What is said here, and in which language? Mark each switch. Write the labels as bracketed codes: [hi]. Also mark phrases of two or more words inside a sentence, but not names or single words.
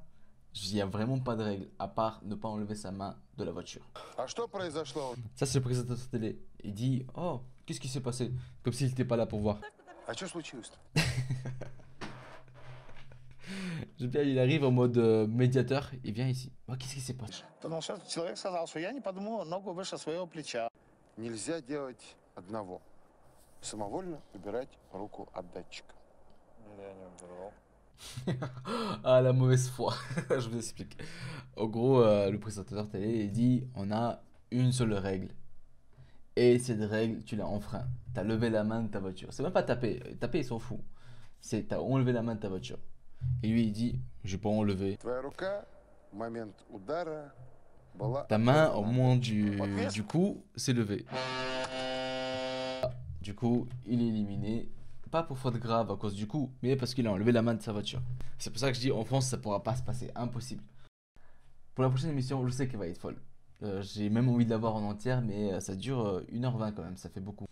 [fr] Il n'y a vraiment pas de règle, à part ne pas enlever sa main de la voiture. Ça c'est le présentateur télé. Il dit, oh, qu'est-ce qui s'est passé? Comme s'il n'était pas là pour voir. J'aime bien, il arrive en mode médiateur, il vient ici. Oh, qu'est-ce qui s'est passé? [ru] Потому что человек сказал, что я не подниму ногу выше своего плеча. Нельзя делать одного. Самовольно убирать руку от датчика. Я не убирал. [fr] Ah, la mauvaise foi. Je vous explique. En gros, le présentateur télé il dit on a une seule règle. Et cette règle, tu l'as enfreint. T'as levé la main de ta voiture. C'est même pas taper. Taper, ils s'en fout. C'est t'as enlevé la main de ta voiture. Et lui, il dit j'ai pas enlevé. [ru] Твоя рука в момент удара была... [fr] Ta main, au moment du coup, s'est levée. Du coup, il est éliminé. Pas pour faute grave à cause du coup, mais parce qu'il a enlevé la main de sa voiture. C'est pour ça que je dis en France, ça pourra pas se passer. Impossible. Pour la prochaine émission, je sais qu'elle va être folle. J'ai même envie de la voir en entière, mais ça dure 1h20 quand même, ça fait beaucoup.